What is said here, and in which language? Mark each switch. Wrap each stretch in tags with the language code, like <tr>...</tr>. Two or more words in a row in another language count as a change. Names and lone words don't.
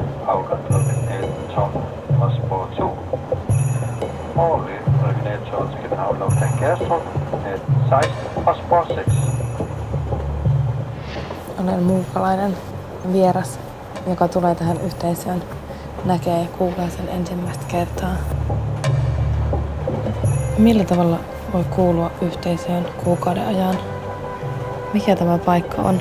<da>afgangsklokken 18.12 og spor 2. Formålet regionaltog til København Lufthavn Gullestrup 18.16 og spor 6.</da> <fi>Olen muukalainen vieras, joka tulee tähän yhteisöön, näkee ja kuulee sen ensimmäistä kertaa. Millä tavalla voi kuulua yhteisöön kuukauden ajan? Mikä tämä paikka on?</fi>